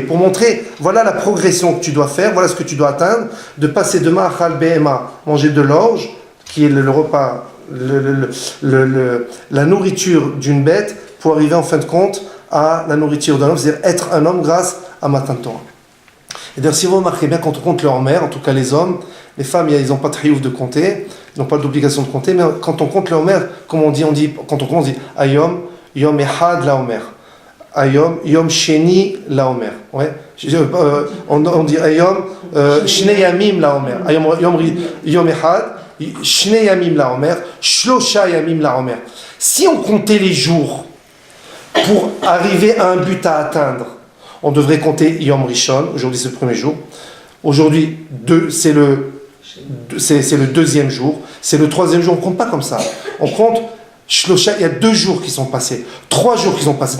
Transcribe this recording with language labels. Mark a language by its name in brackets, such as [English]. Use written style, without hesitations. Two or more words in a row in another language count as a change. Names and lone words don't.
[French] Pour montrer, voilà la progression que tu dois faire, voilà ce que tu dois atteindre, de passer de [Hebrew] מאכל בהמה, [French] manger de l'orge, qui est le repas, la nourriture d'une bête, pour arriver en fin de compte à la nourriture d'un homme, c'est-à-dire être un homme grâce à [Hebrew] מתן תורה. [French] Et d'ailleurs, si vous remarquez bien, quand on compte leur mère, en tout cas les hommes, les femmes, ils n'ont pas de triouf de compter, ils n'ont pas d'obligation de compter, mais quand on compte leur mère, comme on dit, quand on compte, on dit [Hebrew] היום יום אחד לעומר. היום יום שני לעומר. [French] Ouais. On dit [Hebrew] היום שני ימים לעומר. היום יום אחד שני ימים לעומר שלושה ימים לעומר. [French] Si on comptait les jours pour arriver à un but à atteindre, on devrait compter [Hebrew] יום ראשון, [French] aujourd'hui c'est le premier jour. Aujourd'hui, c'est le 2e jour. C'est le 3e jour, on ne compte pas comme ça. On compte, Shlosha, il y a 2 jours qui sont passés, 3 jours qui sont passés.